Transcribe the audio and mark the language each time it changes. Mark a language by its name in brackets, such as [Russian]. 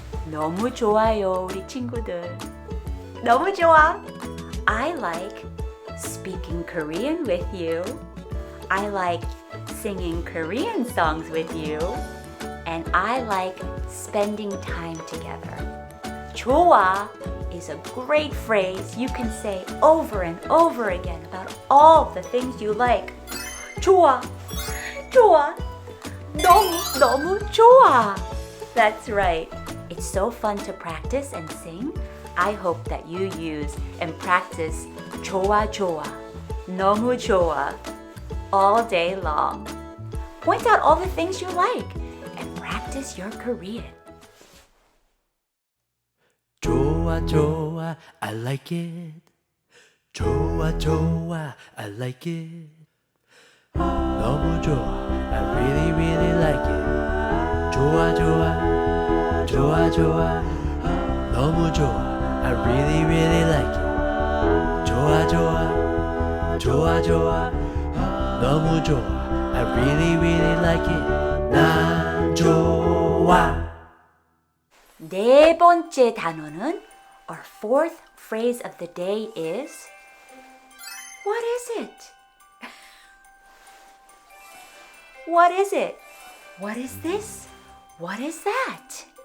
[Korean] 너무 좋아요, 우리 친구들. 너무 좋아. [English] I like speaking Korean with you. I like singing Korean songs with you. And I like spending time together. 좋아 is a great phrase you can say over and over again about all the things you like. [Korean] 좋아. 좋아. 너무 좋아. [English] That's right. It's so fun to practice and sing. I hope that you use and practice [Korean] 좋아 좋아, 너무 좋아 [English] all day long. Point out all the things you like and practice your Korean. [Korean] 좋아 좋아 [English] I like it. 좋아 좋아 I like it. [Korean] 너무 좋아 [English] I really really like it. [Korean] 좋아 좋아 좋아 좋아 너무 좋아 [English] I really really like it. [Korean] 좋아 좋아 좋아 좋아 너무 좋아 [English] I really really like it. [Korean] 난 좋아 네 번째 단어는 [English] our fourth phrase of the day is What is it? What is it? What is this? What is that?